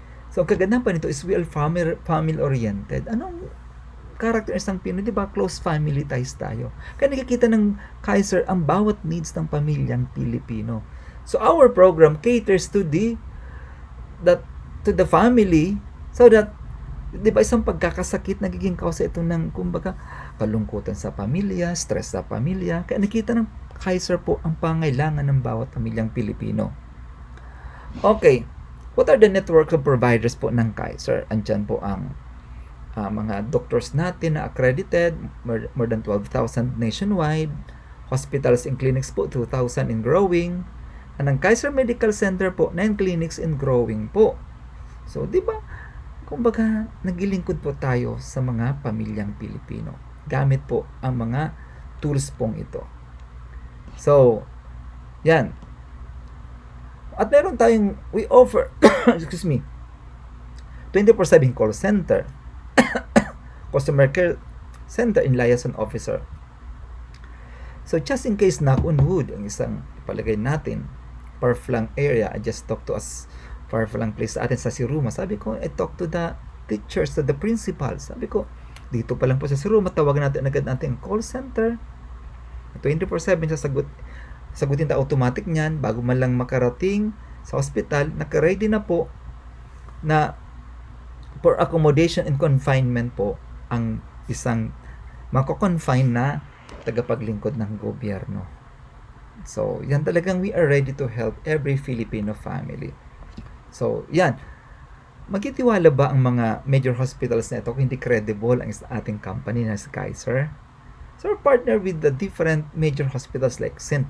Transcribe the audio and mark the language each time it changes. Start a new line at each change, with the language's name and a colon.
English: So,
Filipino: ang kagandahan pa nito
English: is we are family-oriented.
Filipino: Anong character ng Pinoy? Di ba?
English: Close family ties
Filipino: tayo. Kaya nakikita ng Kaiser ang bawat needs ng pamilyang Pilipino. So,
English: our program caters to the family so that,
Filipino: di ba, isang pagkakasakit nagiging kausa ito ng, kumbaga, kalungkutan sa pamilya, stress sa pamilya. Kaya nakita ng Kaiser po ang pangailangan ng bawat pamilyang Pilipino.
English: Okay, what are the network of providers po ng Kaiser?
Filipino: Andyan po ang mga
English: doctors natin na accredited, more than 12,000 nationwide, hospitals and clinics po, 2,000 and growing. And ang Kaiser Medical Center po, 9 clinics and growing po.
Filipino: So, di ba, kumbaga, naglilingkod po tayo sa mga pamilyang Pilipino. Gamit po ang mga tools pong ito. So, yan. At meron tayong,
English: we offer, excuse me, 24/7 call center, customer care center in liaison officer. So, just in case knock on wood,
Filipino: ang isang ipalagay natin,
English: far-flung area, I just talk to us, far-flung place sa atin sa Siruma.
Filipino: Sabi ko,
English: I talk to the teachers, to the principals.
Filipino: Sabi ko, dito pa lang po sa Siruma, tawagan natin agad natin ang call center. 24/7 sagutin ta automatic niyan bago man lang makarating sa hospital, naka-ready na po na
English: for accommodation and confinement
Filipino: po ang isang mako-confine na tagapaglingkod ng gobyerno.
English: So,
Filipino: yan talagang
English: we are ready to help every Filipino family.
Filipino: So, yan. Magtitiwala ba ang mga major hospitals na ito kung hindi credible ang ating company na si Kaiser?
English: So, we're partner with the different major hospitals like St.